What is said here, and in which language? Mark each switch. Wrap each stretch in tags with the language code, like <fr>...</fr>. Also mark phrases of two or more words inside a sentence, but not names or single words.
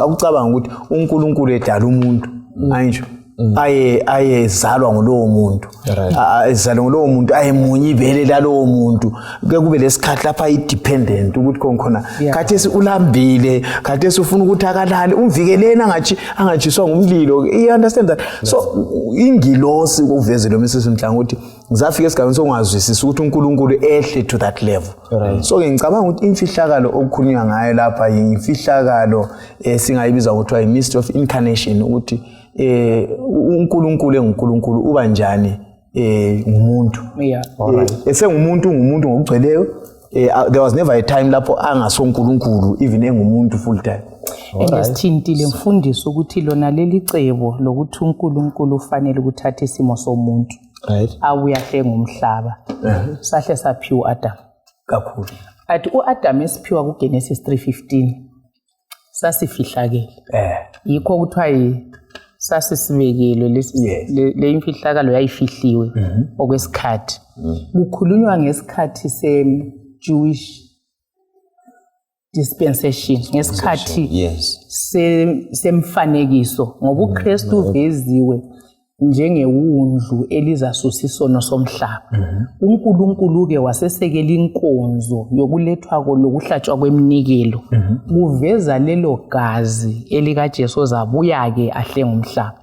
<nd>Akucabanga ukuthi uNkulunkulu edala umuntu angitsho ayezalwa ngulowo muntu ayezalwa ngulowo muntu ayemunye ibele lalowo muntu kube lesikhathi lapha independent ukuthi khona khathesi ulambile khathesi ufuna ukuthi akalale umvikeleni angatshiswa ngumlilo.</nd> <en>You understand that?</en> <nd>So ingilosi uvezele lo Mrs Mhlanga ukuthi ngizafika esigabeni sokungazwisisa ukuthi uNkulunkulu ehle</nd> <en>to that level.</en> <nd>So ke ngicabanga ukuthi imfihlakalo okukhulunywa ngayo lapha imfihlakalo singayibiza ukuthi</nd> <en>mystery of incarnation</en> <nd>ukuthi uNkulunkulu enguNkulunkulu uba njani ngumuntu. Esengumuntu ngumuntu ngokugcweleyo.</nd> <en>There was never a time</en> <nd>lapho angasoNkulunkulu</nd> <en>even engumuntu full time.</en> <nd>Ngesithintile mfundisi ukuthi lona leli cebo lokuthi uNkulunkulu ufanele ukuthatha isimo somuntu awuyahle ngumhlaba sahle saphiwa Adam kakhulu. Athi uAdam esiphiwa kuGenesis 3:15 sasifihlakele yikho kuthiwa sasisibekelo le imfihlakalo yayifihliwe okwesikhathi. Kukhulunywa ngesikhathi se-</nd> <en>Jewish dispensation</en> <nd>ngesikhathi semfanekiso ngoba uKristu uveziwe njengewundlu elizasusa isono somhlaba. uNkulunkulu ke wasesekela inkonzo yokulethwa lokuhlatshwa kweminikelo kuveza lelo gazi elikaJesu zabuya ke ahle ngumhlaba.</nd>